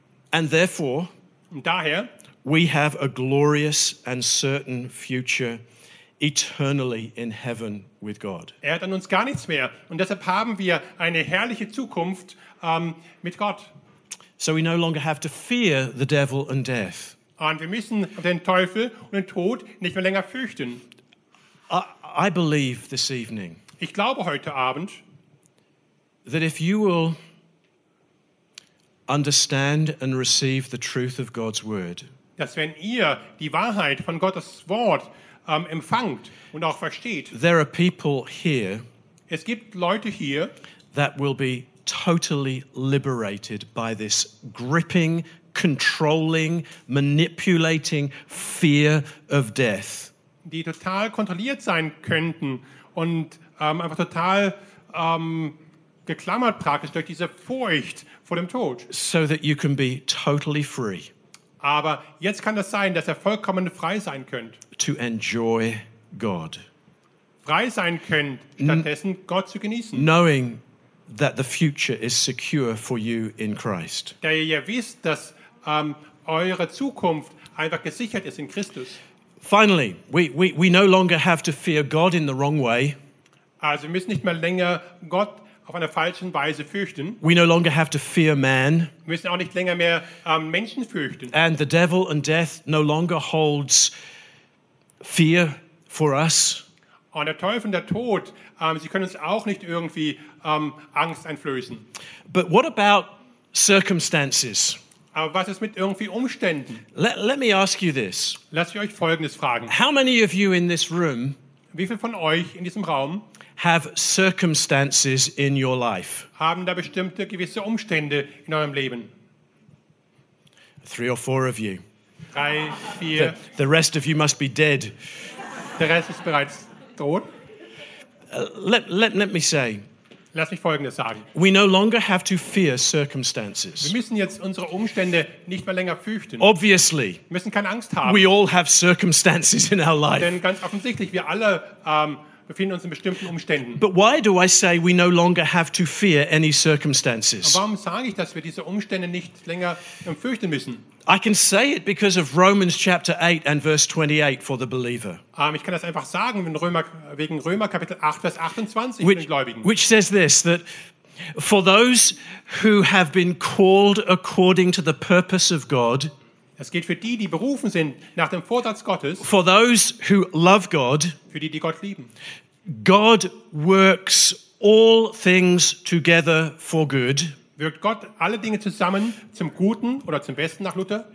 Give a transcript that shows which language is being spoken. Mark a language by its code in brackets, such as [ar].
[en] And therefore, [de] und daher, [en] we have a glorious and certain future eternally in heaven with God. [de] Er hat an uns gar nichts mehr und deshalb haben wir eine herrliche Zukunft mit Gott. [en] So we no longer have to fear the devil and death. [de] Und wir müssen den Teufel und den Tod nicht mehr länger fürchten. [en] I believe this evening. [de] Ich glaube heute Abend, [en] that if you will understand and receive the truth of God's word. [de] Dass wenn ihr die Wahrheit von Gottes Wort empfangt und auch versteht. [en] There are people here. [de] Es gibt Leute hier, [en] that will be totally liberated by this gripping, controlling, manipulating fear of death. [de] Die total kontrolliert sein könnten und einfach total geklammert praktisch durch diese Furcht vor dem Tod. [en] So that you can be totally free. [de] Aber jetzt kann das sein, dass ihr vollkommen frei sein könnt. [en] To enjoy God. [de] Frei sein könnt, stattdessen Gott zu genießen. [en] Knowing that the future is secure for you in Christ. [de] Da ihr wisst, dass eure Zukunft einfach gesichert ist in Christus. [en] Finally, we no longer have to fear God in the wrong way. [de] Also, wir müssen nicht mehr länger Gott auf einer falschen Weise fürchten. [en] We no longer have to fear man. [de] Wir müssen auch nicht länger mehr Menschen fürchten. [en] And the devil and death no longer holds fear for us. [de] Und der Teufel und der Tod, sie können uns auch nicht irgendwie Angst einflößen. [en] But what about circumstances? [de] Aber was ist mit irgendwie Umständen? [en] Let me ask you this. [de] Lass ich euch Folgendes fragen. [en] How many of you in this room? [de] Wie viele von euch in diesem Raum? [en] Have circumstances in your life. [de] Haben da bestimmte gewisse Umstände in eurem Leben? [en] Three or four of you. [de] Drei, vier. [en] The rest of you must be dead. [de] Der Rest ist bereits tot. [en] Let me say. [de] Lass mich Folgendes sagen. [en] We no longer have to fear circumstances. [de] Wir müssen jetzt unsere Umstände nicht mehr länger fürchten. [en] Obviously. [de] Wir müssen keine Angst haben. [en] We all have circumstances in our life. [de] Denn ganz offensichtlich, wir alle befinden uns in bestimmten Umständen. [en] But why do I say we no longer have to fear any circumstances? [de] Warum sage ich, dass wir diese Umstände nicht länger fürchten müssen? [en] I can say it because of Romans chapter 8 and verse 28 for the believer. [de] Ich kann das einfach sagen wegen Römer Kapitel 8 Vers 28 für den Gläubigen. [en] Which says this, that for those who have been called according to the purpose of God. [de] Es geht für die berufen sind nach dem Vorsatz Gottes. [en] For those who love God. [de] Für die Gott lieben. [en] God works all things together for good. [de] Wirkt Gott alle Dinge zusammen zum Guten oder zum Besten nach Luther?